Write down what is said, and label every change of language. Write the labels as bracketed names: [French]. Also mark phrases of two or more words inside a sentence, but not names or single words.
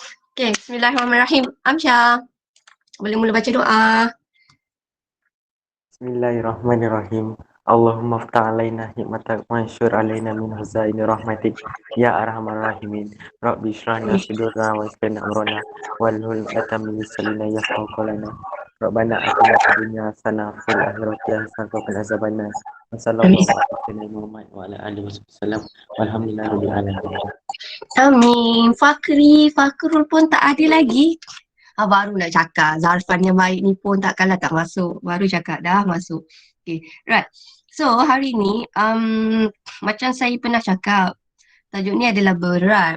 [Malay] Okay, bismillahirrahmanirrahim. Amsyah, boleh mula baca doa. [Arabic] بسم الله الرحمن الرحيم. اللهم افتح علينا حكمتك وانشر علينا من خزائن رحمتك يا أرحم الراحمين. رب اشرح لنا صدورنا ويسر أمرنا واحلل عقدة من لساننا يفقهوا قولنا. ربنا آتنا في الدنيا حسنة وفي الآخرة حسنة وقنا عذاب النار. Amin. صلى الله عليه محمد وعلى آله وسلم. والحمد لله رب العالمين. [Malay] Amin. Fakrul pun tak ada lagi. Baru nak cakap. Zarfan yang baik ni pun takkanlah tak masuk. Baru cakap dah masuk. [English] Okay, right. [Malay] So, hari ni, macam saya pernah cakap, tajuk ni adalah berat.